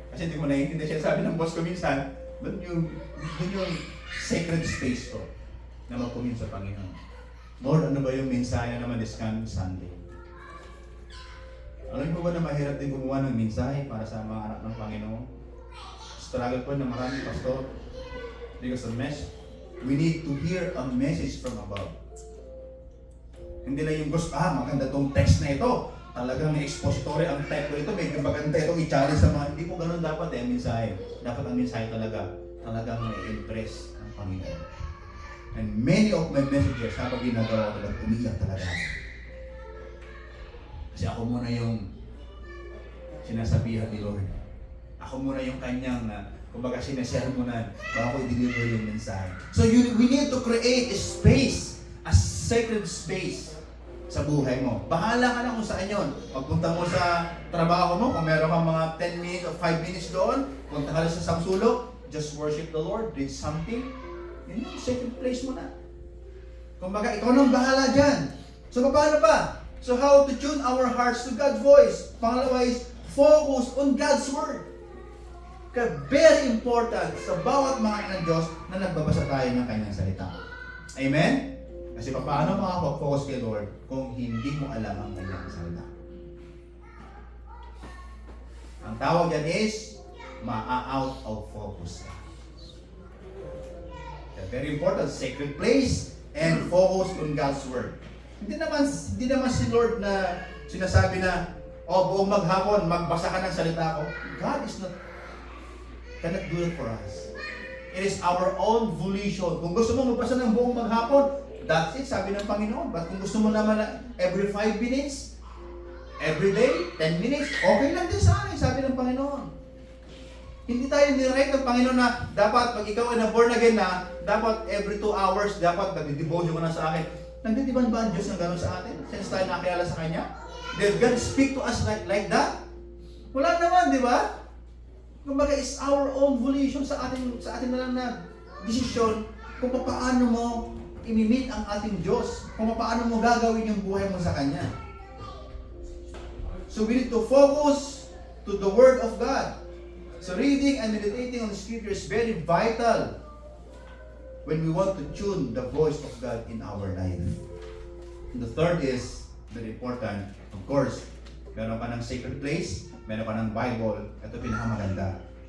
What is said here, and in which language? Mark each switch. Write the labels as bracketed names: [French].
[Filipino] Kasi hindi ko naiintindihan siya sabi ng boss ko minsan, doon yung sacred space ko na magpumingin sa Panginoon. Lord, ano ba yung mensahe naman [English] this coming Sunday? [Filipino] Alam mo ba na mahirap din gumawa ng mensahe para sa mga anak ng Panginoon? [English] Struggle [Filipino] po na maraming [English] pastor because of message. We need to hear a message from above. [Filipino] Hindi lang yung gusto, maganda tong text na ito. Talagang expository ang type ko ito. Medyo maganda itong i-challenge sa mga. Hindi po ganun dapat ang mensahe. Dapat ang mensahe talagang may-impress ang Panginoon. [English] And many of my messages, [Filipino] habang ginagawa ko talaga, umiiyak talaga. Kasi ako muna yung sinasabihan ni Lord. Ako muna yung kanyang, kumbaga sinasermonan, bago i-deliver yung mensahe. [English] So we need to create a space, a sacred space [Filipino] sa buhay mo. Bahala ka na kung saan yun. Pagpunta mo sa trabaho mo, kung meron kang mga 10 minutes or 5 minutes doon, punta ka lang sa sulok, [English] just worship the Lord, read something, [Filipino] yun yung sacred place mo na. Kumbaga, ikaw nang bahala dyan. So, paano pa? [English] So, how to tune our hearts to God's voice? [Filipino] Pangalawa [English] is, focus on God's Word. [Filipino] Kaya very important sa bawat mga anak ng Diyos na nagbabasa tayo ng kanyang salita. Amen? Kasi paano makapag-focus kay Lord kung hindi mo alam ang kanyang salita? Ang tawag yan is, ma-out of focus. [English] Very important, sacred place and focus on God's Word. [Filipino] Hindi naman si Lord na sinasabi na, buong maghapon, magbasa ka ng salita ko. [English] God cannot do it for us. It is our own volition. [Filipino] Kung gusto mo magbasa ng buong maghapon, [English] that's it, [Filipino] sabi ng Panginoon. But kung gusto mo naman na [English] every 5 minutes, every day, 10 minutes, [Filipino] okay lang din sa akin, sabi ng Panginoon. Hindi tayo nirect ng Panginoon na dapat pag ikaw ay na-born again na, dapat every 2 hours, dapat nagdi-devotion ka na sa akin. Nagditiban ba ang Diyos ng gano'n sa atin? Since tayo nakakilala sa Kanya? [English] Did God speak to us like that? [Filipino] Wala naman, di ba? Kumbaga, [English] it's our own volition [Filipino] sa ating na lang na desisyon kung paano mo imimit ang ating Diyos, kung paano mo gagawin yung buhay mo sa Kanya. [English] So we need to focus to the Word of God. So reading and meditating on the Scripture is very vital when we want to tune the voice of God in our life. And the third is very important. [Filipino] Of course, meron ka ng sacred place, meron ka ng Bible. Ito pinakamaganda.